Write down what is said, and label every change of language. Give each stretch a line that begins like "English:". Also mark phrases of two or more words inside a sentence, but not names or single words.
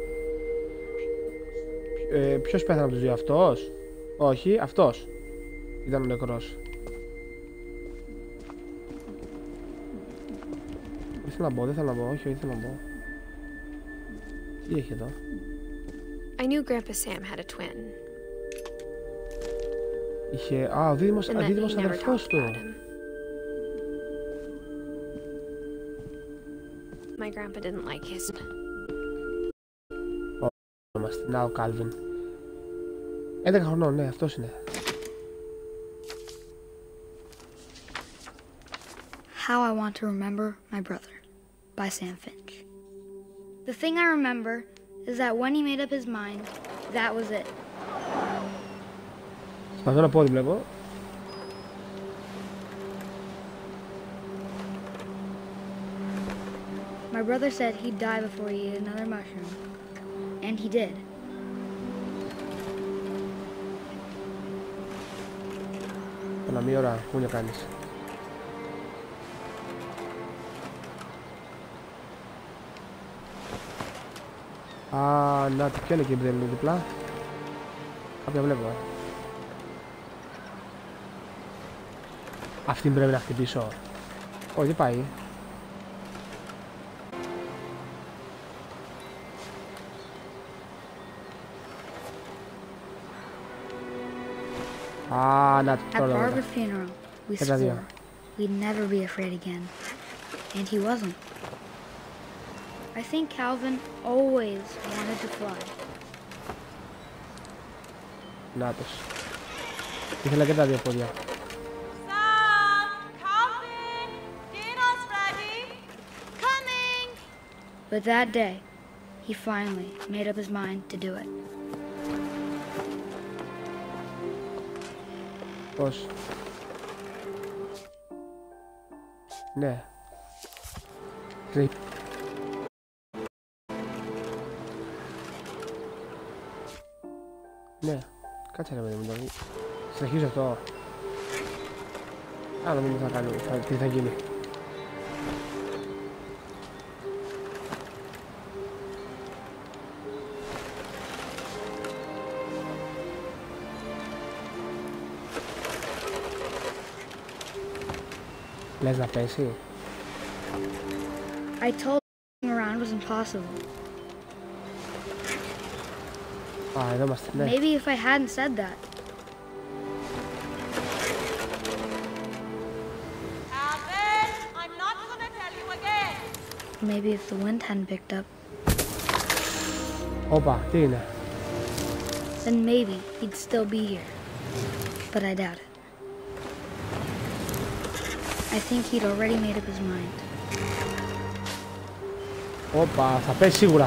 Greek: Ποιος πέθανε από τους δύο, αυτός? Όχι, αυτός ήταν ο νεκρός. Δεν θέλω να μπω, όχι, δεν θέλω να μπω. Τι έχει εδώ?
English: I knew Grandpa Sam had a twin.
Greek: Είχε... ο δίδυμος αδερφός του.
English: My grandpa didn't like his...
Greek: Είμαστε, να ο Κάλβιν. 11 χρονών, ναι, αυτός είναι.
English: How I Want to Remember My Brother by Sam Finch. The thing I remember is that when he made up his mind, that was it.
Greek: Σπαθώ να πω ότι βλέπω.
English: My brother said he'd die before he ate another mushroom. And he did.
Greek: Έλα μία ώρα, πού είναι κάνεις? Να, ποια είναι εκεί που δεν είναι διπλά? Κάποια βλέπω, Αυτήν πρέπει να χτυπήσω. Όχι, πάει. Να,
English: At Barbara's funeral, we swore we'd never be afraid again. And he wasn't. I think Calvin always wanted to fly.
Greek: Νάτος. Ήθελα και τα δύο πόδια.
English: Sam, Calvin, dinner's ready. Coming. But that day, he finally made up his mind to do it.
Greek: Πώς? Ναι. Ναι, κάτσε ρε παιδί μου, συνεχίζω αυτό. Να δούμε τι θα κάνει, τι θα γίνει. Λες να πέσει?
English: I told him around was impossible.
Greek: Εδώ είμαστε, ναι.
English: Maybe if I hadn't said that. Calvin, I'm not gonna tell you again. Maybe if the wind hadn't picked up.
Greek: Όπα, τι είναι?
English: Then maybe he'd still be here. But I doubt it. I think he'd already made up his mind.
Greek: Όπα, θα πέσει σίγουρα.